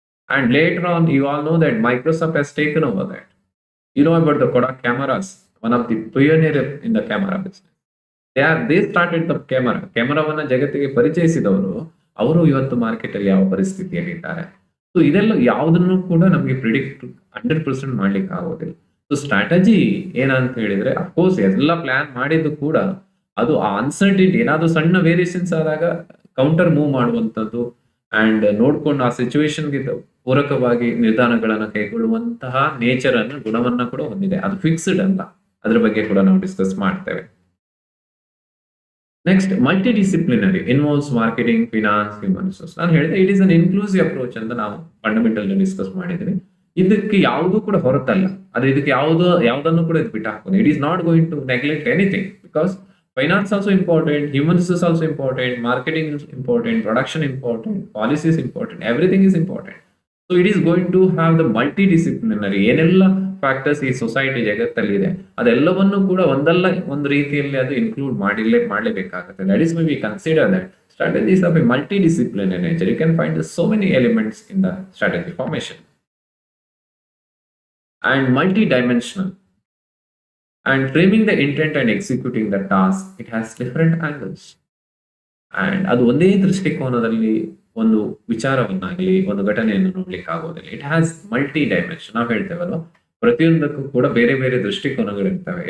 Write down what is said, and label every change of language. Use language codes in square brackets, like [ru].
[en] And later on you all know that Microsoft has taken over that. You know about the Kodak cameras, one of the pioneer in the camera business. They started the camera. [kn] ಕ್ಯಾಮರಾವನ್ನ ಜಗತ್ತಿಗೆ ಪರಿಚಯಿಸಿದವರು ಅವರು ಇವತ್ತು market ಅಲ್ಲಿ ಯಾವ ಪರಿಸ್ಥಿತಿಯಲ್ಲಿ ಇದ್ದಾರೆ. So ಇದೆಲ್ಲ ಯಾವುದನ್ನು ಕೂಡ ನಮಗೆ ಪ್ರಿಡಿಕ್ಟ್ 100% ಮಾಡ್ಲಿಕ್ಕೆ ಆಗೋದಿಲ್ಲ. ಸೊ ಸ್ಟ್ರಾಟಜಿ ಏನಂತ ಹೇಳಿದ್ರೆ, ಅಫ್ಕೋರ್ಸ್ ಎಲ್ಲ ಪ್ಲಾನ್ ಮಾಡಿದ್ದು ಕೂಡ ಅದು ಆ ಅನ್ಸರ್ಟಿನಿಟಿ ಏನಾದ್ರು ಸಣ್ಣ ವೇರಿಯೇಷನ್ಸ್ ಆದಾಗ ಕೌಂಟರ್ ಮೂವ್ ಮಾಡುವಂಥದ್ದು ಅಂಡ್ ನೋಡ್ಕೊಂಡು ಆ ಸಿಚುವೇಶನ್ಗೆ ಪೂರಕವಾಗಿ ನಿರ್ಧಾರಗಳನ್ನು ಕೈಗೊಳ್ಳುವಂತಹ ನೇಚರ್ ಅನ್ನು, ಗುಣವನ್ನ ಕೂಡ ಹೊಂದಿದೆ. ಅದು ಫಿಕ್ಸ್ಡ್ ಅಲ್ಲ. ಅದ್ರ ಬಗ್ಗೆ ಕೂಡ ನಾವು ಡಿಸ್ಕಸ್ ಮಾಡ್ತೇವೆ. [en] Next, multidisciplinary involves marketing, finance, human resource. [kn] ನಾನು ಹೇಳಿದೆ [en] it is an inclusive approach [kn] ಅಂತ ನಾವು ಫಂಡಮೆಂಟಲ್ ಡಿಸ್ಕಸ್ ಮಾಡಿದ್ವಿ. ಇದಕ್ಕೆ ಯಾವುದೂ ಕೂಡ ಹೊರತಲ್ಲ. ಅದು ಇದಕ್ಕೆ ಯಾವುದನ್ನು ಕೂಡ ಇದು ಬಿಟ್ಟು ಹಾಕೋದು. [en] It is not going to neglect anything, because finance also important, human resource also important, marketing is important, production important, policy is important, everything is important. So it is going to have the multidisciplinary, ಏನೆಲ್ಲ [kn] factors ಈ society ಜಗತ್ತಲ್ಲಿದೆ ಅದೆಲ್ಲವನ್ನು ಕೂಡ ಒಂದಲ್ಲ ಒಂದು ರೀತಿಯಲ್ಲಿ ಅದು include ಮಾಡಲೇಬೇಕಾಗುತ್ತೆ. [en] That is my we consider that strategies of a multidisciplinary nature. You can find so many elements in the strategy formation and multidimensional. And framing the intent and executing the task, it has different angles. [kn] And ಅದು ಒಂದೇ ದೃಷ್ಟಿಕೋನದಲ್ಲಿ ಒಂದು ವಿಚಾರವನ್ನಾಗಲಿ ಒಂದು ಘಟನೆಯನ್ನು ನೋಡ್ಲಿಕ್ಕೆ ಆಗೋದಿಲ್ಲ. [en] It has multi dimension. [kn] ನಾವು ಹೇಳ್ತೇವಲ್ವ, ಪ್ರತಿಯೊಂದಕ್ಕೂ ಕೂಡ ಬೇರೆ ಬೇರೆ ದೃಷ್ಟಿಕೋನಗಳಿರ್ತವೆ.